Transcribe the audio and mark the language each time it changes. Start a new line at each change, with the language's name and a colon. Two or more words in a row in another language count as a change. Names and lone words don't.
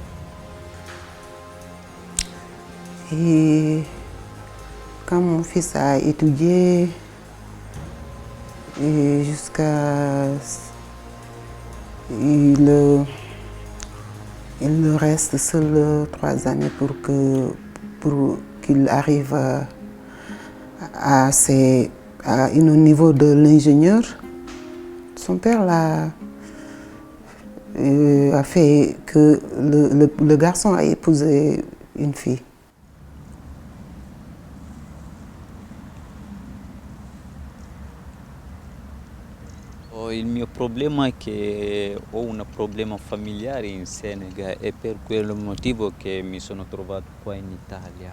French: Et quand mon fils a étudié, jusqu'à il reste seul 3 années pour qu'il arrive à un niveau de l'ingénieur. Son père a fait que le garçon a épousé une fille.
Italian: Il mio problema è che ho un problema familiare in Senegal e per quel motivo che mi sono trovato qua in Italia.